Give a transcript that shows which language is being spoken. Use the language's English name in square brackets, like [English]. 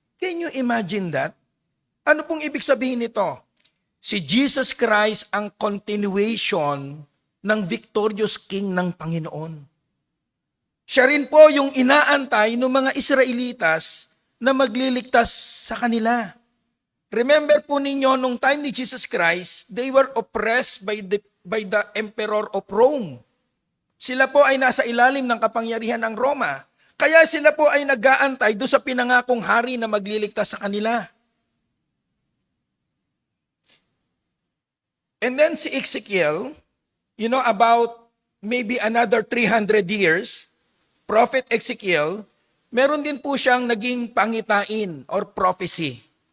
[English] Can you imagine that? [Filipino] Ano pong ibig sabihin nito? Si Jesus Christ ang continuation ng victorious king ng Panginoon. Siya rin po yung inaantay ng mga Israelitas na magliligtas sa kanila. [English] Remember [Filipino] po ninyo, nung [English] time ni Jesus Christ, they were oppressed by the emperor of Rome. [Filipino] Sila po ay nasa ilalim ng kapangyarihan ng Roma. Kaya sila po ay nag-aantay doon sa pinangakong hari na magliligtas sa kanila. [English] And then [Filipino] si Ezekiel, [English] about maybe another 300 years, [Filipino] Prophet Ezekiel, meron din po siyang naging pangitain or prophecy.